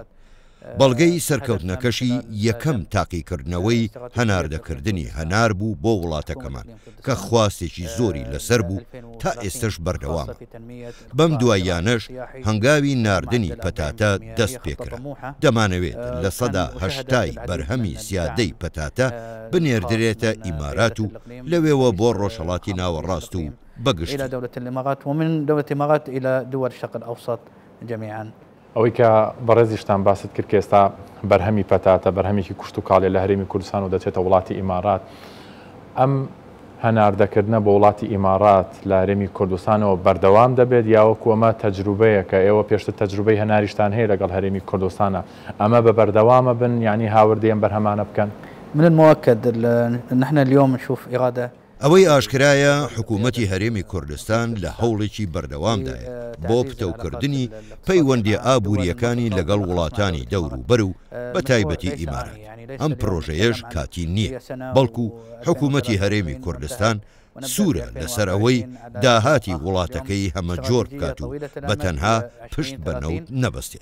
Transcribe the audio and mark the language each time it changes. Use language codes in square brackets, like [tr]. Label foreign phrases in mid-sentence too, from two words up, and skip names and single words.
[ckb] بەڵگەی سەرکەوتنەکەشی یەکەم تاقیکردنەوەی هەناردەکردنی هەنار بوو بۆ وڵاتەکەمان کە خواستێکی زۆری لەسەر بوو تا ئێستش بەردەوامە. بەم دواییانەش هەنگاوی ناردنی پەتاتە دەست پێکرا. دەمانەوێت لە 180 بەرهەمی زیادەی پەتاتە بنێردرێتە ئیمارات و لەوێوە بۆ ڕۆژهەڵاتی ناوەڕاست و بەگشت [ar] إلى دولة الإمارات ومن دولة الإمارات إلى دول الشرق الأوسط جميعا. [ckb] ئەوەی کە بەڕێزیشتان باست کرد کە ئێستا بەرهەمی پەتاتە بەرهەمێکی کوشت و کاڵێ لە هەرێمی کوردستان و دەچێتە وڵاتی ئیمارات. ئەم هەناردەکردنە بە وڵاتی ئیمارات لە هەرێمی کوردستانەوە بەردەوام دەبێت یاوەکو ئەمە تەجروبەیە کە ئێوە پێشتر تەجروبەی هەناریشتان هەیە لەگەڵ هەرێمی کوردستانە ئەمە بە بەردەوامە بن یعنی هاوردەیەم بەرهەمانە بکەن؟ [ar] من المؤكد نحن اليوم نشوف إرادة. [ckb] ئەوەی ئاشکرایە حکوومەتی هەرێمی کوردستان لە هەوڵێکی بەردەوامدایە بۆ پتەوکردنی پەیوەندی ئابووریەکانی لەگەڵ وڵاتانی دەور و بەر و بە تایبەتی ئیمارات. ئەم پرۆژەیەش کاتی نییە بەڵکو حکوومەتی هەرێمی کوردستان سوورە لەسەر ئەوەی داهاتی وڵاتەکەی هەمە جۆر بکات و بە تەنها پشت بەنەوت نەبەستێت.